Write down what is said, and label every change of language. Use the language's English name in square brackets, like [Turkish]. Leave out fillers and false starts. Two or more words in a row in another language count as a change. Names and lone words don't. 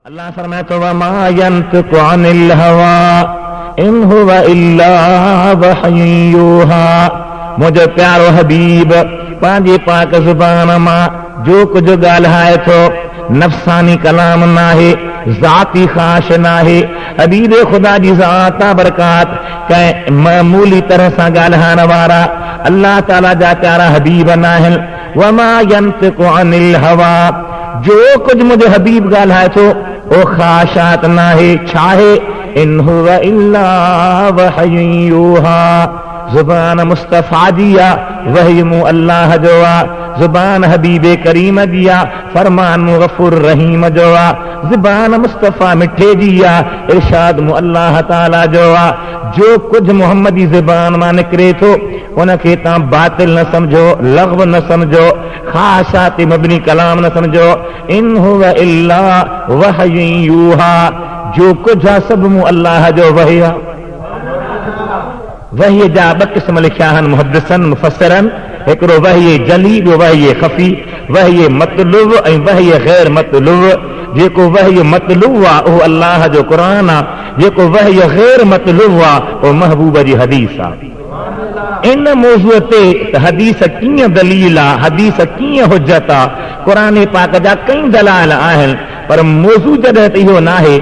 [Sindhi] अल्लाह फरमाए तो [Arabic] وما ينطق عن الهوى إن هو إلا وحي يوحى. [Sindhi] मुझे प्यारो हबीब पंहिंजी पाक ज़ुबान मां जो कुछ ॻाल्हाए थो नफ़सानी कलाम नाहे, ज़ाती ख़्वाहिश नाहे। हबीब खुदा जी ज़ात बरकात कंहिं मामूली तरह सां ॻाल्हाइण वारा अल्लाह ताला जा प्यारा हबीब नाहिनि। [Arabic] وما ينطق عن الهوى, [Sindhi] जो कुछ मुझे हबीब ॻाल्हाए थो ओ ख़्वाहिशात नाहे, छाहे [Arabic] إن هو إلا وحي يوحى. [Sindhi] ज़ुबान मुस्तफ़ा जी आ, वही मूं अल्लाह जो आ। ज़ुबान हबीबे करीम जी आ, फरमान मूं गफ़ूर रहीम जो आ। ज़ुबान मुस्तफ़ा मिठे जी आ, इरशाद मूं अल्लाह ताला जो आ। जो कुछ मोहम्मदी ज़ुबान मां निकिरे थो उनखे तव्हां बातिल न समझो, लग़्व न समझो, ख़्वाहिशाती मबनी कलाम न समझो। [Arabic] إن هو إلا وحي يوحى, [Sindhi] जो कुछ आ सब मूं अल्लाह जो वही आ। वही जा ब क़िस्म लिखिया आहिनि मुहद्दिसन मुफ़स्सिरन, हिकिड़ो वही जली, ॿियो वही ख़फ़ी। वही मतलूब ऐं वही ग़ैर मतलूब। जेको वही मतलूब आहे उहो अल्लाह जो क़ुरान आहे, जेको वही ग़ैर मतलूब आहे उहो महबूब जी हदीस आहे। इन मौज़ूअ ते हदीस कीअं दलील आहे, हदीस कीअं हुज्जत आहे, क़ुरान पाक जा कई दलाइल आहिनि, पर मौज़ू जॾहिं त इहो नाहे।